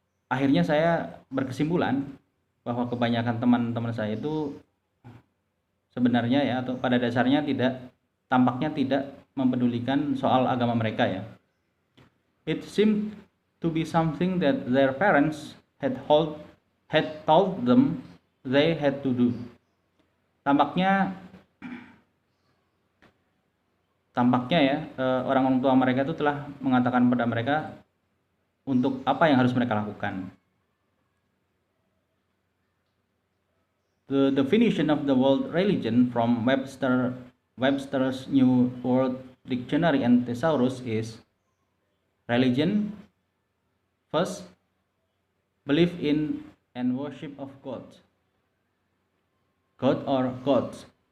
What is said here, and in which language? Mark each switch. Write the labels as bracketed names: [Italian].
[Indonesian] Akhirnya saya berkesimpulan bahwa kebanyakan teman-teman saya itu sebenarnya ya, atau pada dasarnya tampaknya tidak mempedulikan soal agama mereka ya. [English] It seemed to be something that their parents had told them they had to do. [Indonesian] Tampaknya ya, orang tua mereka itu telah mengatakan pada mereka untuk apa yang harus mereka lakukan. [English] The definition of the word religion from Webster's New World Dictionary and Thesaurus is religion, first, belief in and worship of God or gods.